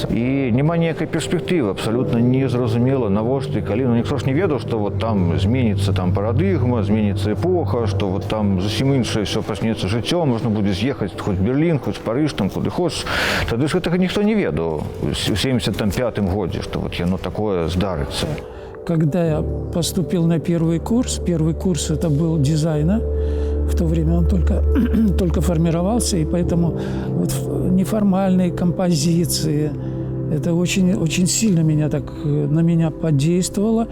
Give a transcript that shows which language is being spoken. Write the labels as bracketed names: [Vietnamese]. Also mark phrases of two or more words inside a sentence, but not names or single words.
[Belarusian] І няма ніякай перспектывы, абсалютна незразумела, навошта і калі. Ніхто ж не ведаў, што вот там зменіцца там парадыгма, зменіцца эпоха, што вот там зусім іншае ўсё пачнецца жыццё, можна будзе з'ехаць хоць Берлін, хоць Парыж, там куды хочаш. Тады ж гэтага ніхто не ведаў у 75-м годзе, што вот яно такое здарыцца. [Russian] Когда я поступил на первый курс это был дизайна, в то время он только формировался, и поэтому вот неформальные композиции, это очень, очень сильно на меня подействовало.